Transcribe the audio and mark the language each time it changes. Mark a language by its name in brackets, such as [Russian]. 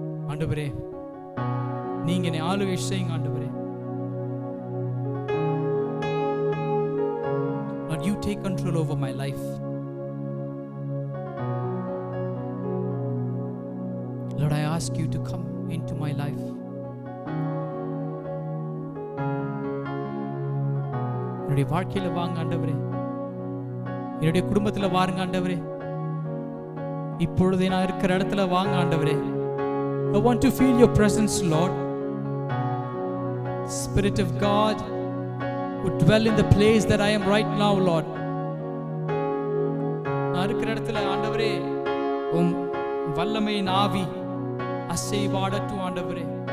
[Tamil] ஆண்டவரே, நீங்க என்னை ஆளுகை செய்யுங்க ஆண்டவரே. [English] Lord, you take control over my life. Lord, I ask you to come into my life. [Tamil] என்னுடைய வாழ்க்கையில வாங்க ஆண்டவரே, என்னுடைய குடும்பத்துல வாருங்க ஆண்டவரே, இப்பொழுது நான் இருக்கிற இடத்துல வாங்க ஆண்டவரே. [English] I want to feel your presence, Lord. Spirit of God would dwell in the place that I am right now, Lord. [Tamil] நான் இருக்கிற இடத்துல ஆண்டவரே, உம் வல்லமையின் ஆவி அசைவாடட்டும் ஆண்டவரே.